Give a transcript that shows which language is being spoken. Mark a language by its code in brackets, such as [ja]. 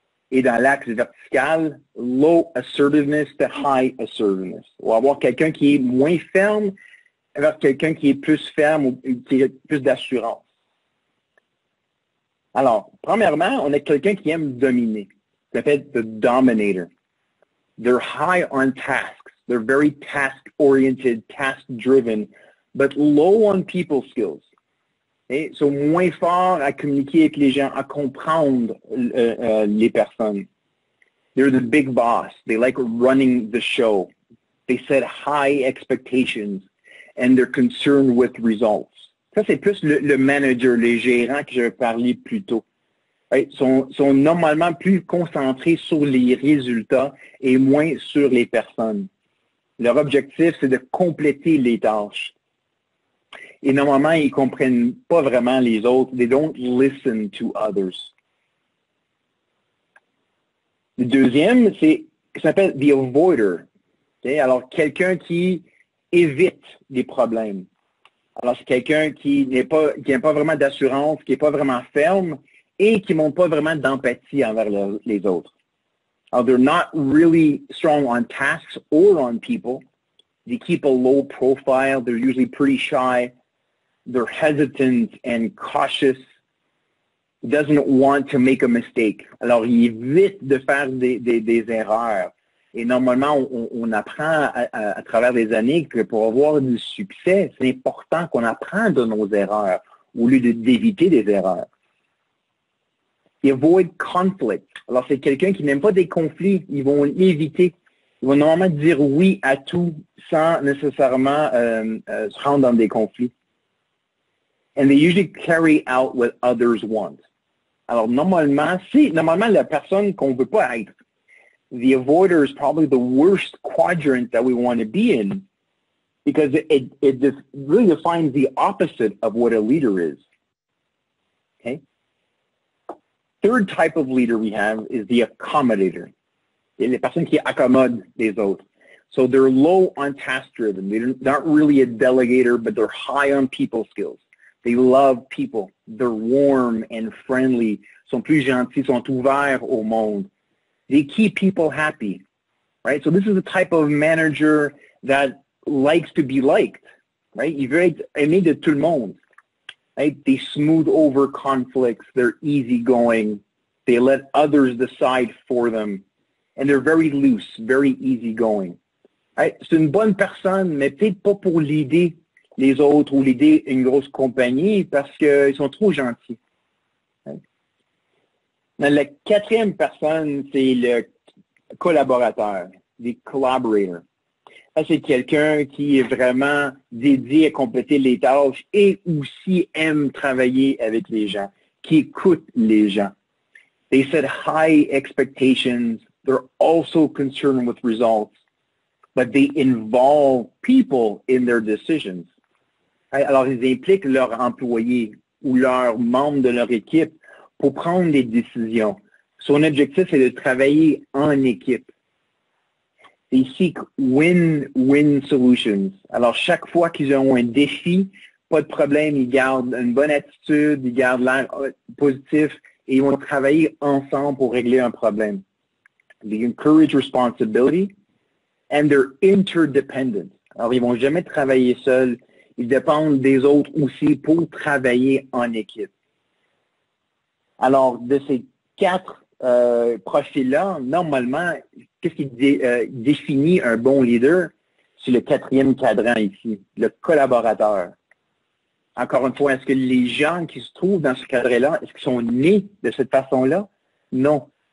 [fr] Et dans l'axe vertical, [en] low assertiveness to high assertiveness. [fr] On va avoir quelqu'un qui est moins ferme vers quelqu'un qui est plus ferme ou qui a plus d'assurance. Alors, premièrement, on a quelqu'un qui aime dominer. Ça s'appelle the dominator. [en] They're high on tasks. They're very task-oriented, task-driven, but low on people skills. [fr] Ils sont moins forts à communiquer avec les gens, à comprendre les personnes. [en] They're the big boss. They like running the show. They set high expectations, and they're concerned with results. [fr] Ça, c'est plus le manager, les gérants que je parlais plus tôt. Ils sont normalement plus concentrés sur les résultats et moins sur les personnes. Leur objectif, c'est de compléter les tâches. Et normalement, ils ne comprennent pas vraiment les autres. [en] They don't listen to others. [fr] Le deuxième, ça s'appelle the avoider. Okay? Alors, quelqu'un qui évite des problèmes. Alors, c'est quelqu'un qui n'a pas vraiment d'assurance, qui n'est pas vraiment ferme et qui ne montre pas vraiment d'empathie envers les autres. [en] They're not really strong on tasks or on people. They keep a low profile. They're usually pretty shy. They're hesitant and cautious. Doesn't want to make a mistake. [fr] Alors, il évite de faire des erreurs. Et normalement, on apprend à travers les années que pour avoir du succès, c'est important qu'on apprenne de nos erreurs au lieu d'éviter des erreurs. [en] They avoid conflict. [fr] Alors, c'est quelqu'un qui n'aime pas des conflits. Ils vont l'éviter. Ils vont normalement dire oui à tout sans nécessairement se rendre dans des conflits. [en] And they usually carry out what others want. [fr] Alors, normalement, la personne qu'on ne veut pas être, [en] the avoider is probably the worst quadrant that we want to be in because it really defines the opposite of what a leader is. Okay? Third type of leader we have is the accommodator. [fr] Les personnes qui accommodent les autres. [en] So they're low on task-driven. They're not really a delegator, but they're high on people skills. They love people. They're warm and friendly. [fr] Sont plus gentils, sont ouverts au monde. [en] They keep people happy, right? So this is the type of manager that likes to be liked, right? [fr] Il veut être aimé de tout le monde, right? [en] They smooth over conflicts. They're easygoing. They let others decide for them. And they're very loose, very easygoing. Right? [fr] C'est une bonne personne, mais peut-être pas pour l'aider les autres ou l'aider une grosse compagnie parce qu'ils sont trop gentils. Right? La quatrième personne, c'est le collaborateur, the collaborator. Ça, c'est quelqu'un qui est vraiment dédié à compléter les tâches et aussi aime travailler avec les gens, qui écoute les gens. [en] They set high expectations. They're also concerned with results, but they involve people in their decisions. [fr] Alors, ils impliquent leurs employés ou leurs membres de leur équipe pour prendre des décisions. Son objectif, c'est de travailler en équipe. [en] They seek win-win solutions. [fr] Alors, chaque fois qu'ils ont un défi, pas de problème, ils gardent une bonne attitude, ils gardent l'air positif et ils vont travailler ensemble pour régler un problème. [en] They encourage responsibility and they're interdependent. [fr] Alors, ils vont jamais travailler seuls. Ils dépendent des autres aussi pour travailler en équipe. Alors, de ces 4 profils-là, normalement, qu'est-ce qui définit un bon leader? C'est le 4e cadran ici, le collaborateur. Encore une fois, est-ce que les gens qui se trouvent dans ce cadre-là, est-ce qu'ils sont nés de cette façon-là? Non.